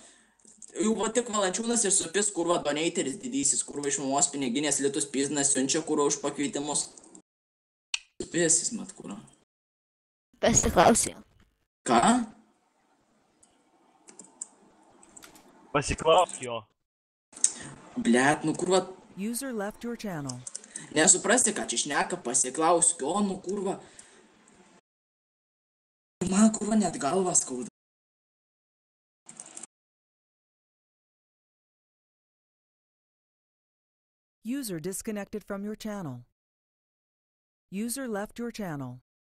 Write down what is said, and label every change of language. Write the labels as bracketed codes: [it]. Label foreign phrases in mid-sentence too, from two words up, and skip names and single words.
[lt] Jau va tik Valančiūnas ir supis, kurva, doneiteris didysis, kurva iš mamos piniginės litus pizdinas siunčia, kurva už pakvietimus. Supis jis mat, kurva. Pasiklausė. Ką? Pasiklausk jo. Blet, nu kurva, [en] User left your channel. [lt] nesuprasti, ką čia šneka, pasiklausk, o nu kurva. Man kurva net galvą skauda. [en] User disconnected from your channel. User left your channel.